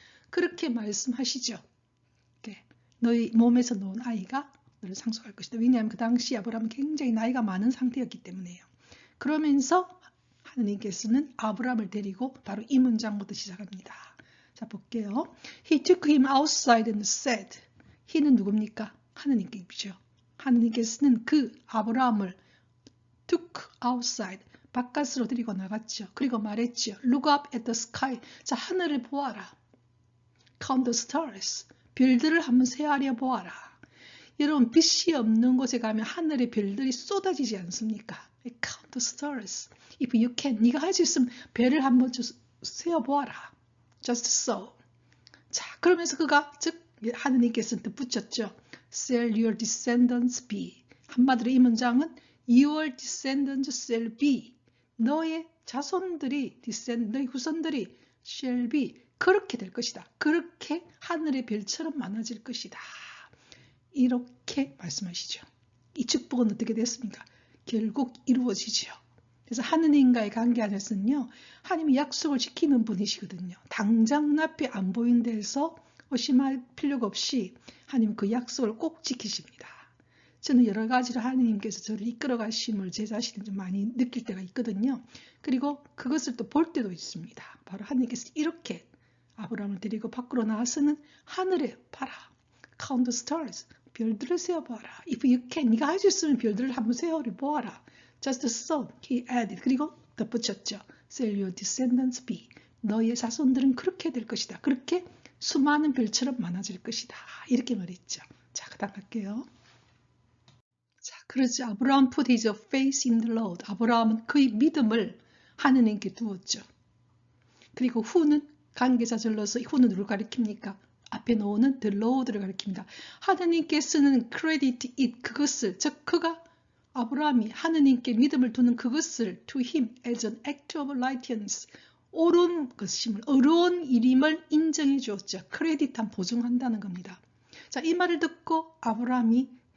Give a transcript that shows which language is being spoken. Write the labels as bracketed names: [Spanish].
[Korean] 그렇게 말씀하시죠. 너희 몸에서 나온 아이가 너를 상속할 것이다. 왜냐하면 그 당시 아브라함은 굉장히 나이가 많은 상태였기 때문에요. 그러면서 하느님께서는 아브라함을 데리고 바로 이 문장부터 시작합니다. 자, 볼게요. [English] He took him outside and said. [Korean] he는 누굽니까? 하느님께죠. 하느님께서는 그 아브라함을 [English] took outside, [Korean] 바깥으로 데리고 나갔죠. 그리고 말했죠. [English] Look up at the sky. [Korean] 자, 하늘을 보아라. [English] Count the stars. [Korean] 별들을 한번 세하려 보아라. 여러분, 빛이 없는 곳에 가면 하늘의 별들이 쏟아지지 않습니까? [English] Count the stars. If you can. [Korean] 네가 할 수 있으면 별을 한번 세어보아라. [English] Just so. [Korean] 자, 그러면서 그가 즉 하느님께서 덧붙였죠. [English] Shall your descendants be. [Korean] 한마디로 이 문장은 [English] Your descendants shall be. [Korean] 너의 자손들이, 너의 후손들이 [English] shall be. [Korean] 그렇게 될 것이다. 그렇게 하늘의 별처럼 많아질 것이다. 이렇게 말씀하시죠. 이 축복은 어떻게 됐습니까? 결국 이루어지죠. 그래서 하느님과의 관계 안에서는요. 하나님이 약속을 지키는 분이시거든요. 당장 눈앞에 안 보이는 데서 의심할 필요가 없이 하나님 그 약속을 꼭 지키십니다. 저는 여러 가지로 하나님께서 저를 이끌어 가심을 제 자신이 좀 많이 느낄 때가 있거든요. 그리고 그것을 또 볼 때도 있습니다. 바로 하나님께서 이렇게 아브라함을 데리고 밖으로 나와서는 하늘에 봐라. [English] Count the stars. [Korean] 별들을 세어보아라. [English] If you can. [Korean] 네가 할 수 있으면 별들을 한번 세어보아라. [English] Just so. He added. [Korean] 그리고 덧붙였죠. [English] Shall your descendants be. [Korean] 너의 자손들은 그렇게 될 것이다. 그렇게 수많은 별처럼 많아질 것이다. 이렇게 말했죠. 자, 그 다음 갈게요. 자, 그러지 [English] 아브라함 put his faith in the Lord. [Korean] 아브라함은 그의 믿음을 하느님께 두었죠. 그리고 후는 관계자절로서 후는 누굴 가리킵니까? 앞에 놓는 the Lord를 가리킵니다. 하느님께 쓰는 [English] credit it [Korean] 그것을 즉 그가 아브라함이 하느님께 믿음을 두는 그것을 [English] to him as an act of righteousness [Korean] 옳은 것임을 의로운 일임을 인정해 주었죠. 크레딧한 보증한다는 겁니다. 자, 이 말을 듣고 아브라함이